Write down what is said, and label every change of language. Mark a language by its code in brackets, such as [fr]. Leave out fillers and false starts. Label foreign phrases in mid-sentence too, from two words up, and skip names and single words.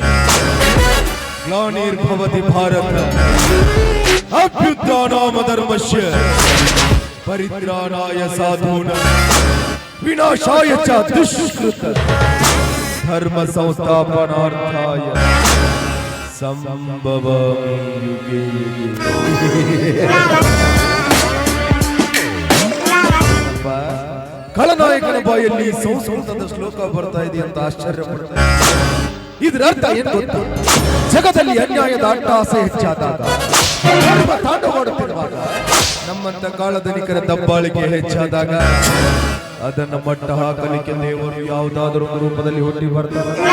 [sa] ಗ್ಲಾನಿರ್ಭವತಿ ಭಾರತ ಅಭ್ಯುತ್ಥಾನಾಮ ಧರ್ಮಸ್ಯ ಪರಿತ್ರಾಣಾಯ ಸಾಧೂನಾಂ ವಿನಾಶಾಯ ಚ ದುಷ್ಕೃತ ಧರ್ಮ ಸಂಸ್ಥಾಪನಾರ್ಥಾಯ ಸಂಭವಾಮಿ ಯುಗೆ ಯುಗೆ. [kn] ಖಳನಾಯಕನ ಬಾಯಲ್ಲಿ ಸಂಸ್ಕೃತದ ಶ್ಲೋಕ ಬರ್ತಾ ಇದೆ ಅಂತ ಆಶ್ಚರ್ಯ ಪಡ್ತಾ ಇದರ ಅರ್ಥ ಏನು ಗೊತ್ತಾ? ಜಗದಲ್ಲಿ ಅನ್ಯಾಯದ ಅಟ್ಟಹಾಸೆ ಹೆಚ್ಚಾದಾಗ, ತಾಂಡವಾಡುತ್ತಿರುವಾಗ, ನಮ್ಮಂತ ಕಾಳಧನಿಕರ ದಬ್ಬಾಳಿಕೆ ಹೆಚ್ಚಾದಾಗ ಅದನ್ನ ಮಟ್ಟ ಹಾಕಲಿಕ್ಕೆ ದೇವರು ಯಾವುದಾದರೂ ರೂಪದಲ್ಲಿ ಹುಟ್ಟಿ ಬರ್ತಾರೆ.